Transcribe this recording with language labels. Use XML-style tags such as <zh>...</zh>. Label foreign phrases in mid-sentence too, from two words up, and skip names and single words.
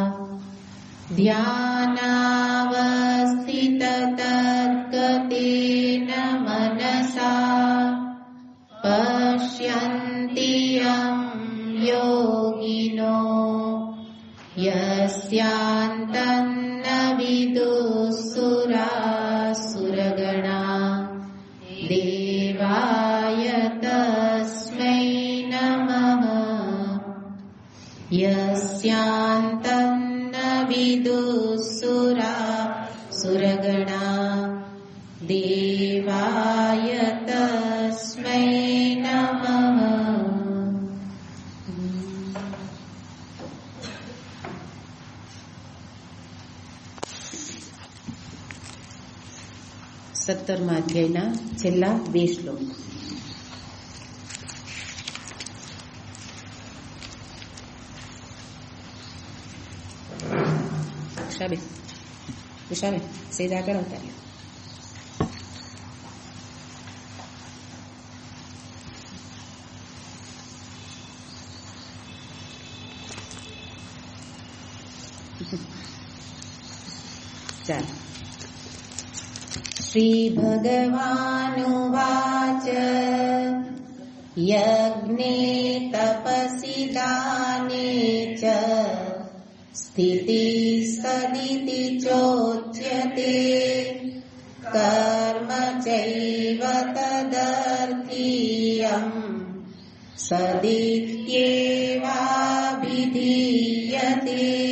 <sa>ध्यानावस्थिततद्गतेन मनसा पश्यन्ति यं योगिनो यस्यान्तं न विदुःसुरासुरगणा देवाय तस्मै नमः। यस्यान्तं न विदुःसुरासुरगणा देवाय तस्मै नमः।</sa> <gu>સત્તરમા અધ્યાયના છેલ્લા 2 શ્લોક. ઉષાબેન સીધા કરો તારે. ચાલો.</gu> <sa>श्रीभगवानुवाच यज्ञे तपसि दाने च स्थितिः सदिति चोच्यते कर्म चैव तदर्थीयम् सदित्येवाभिधीयते।</sa>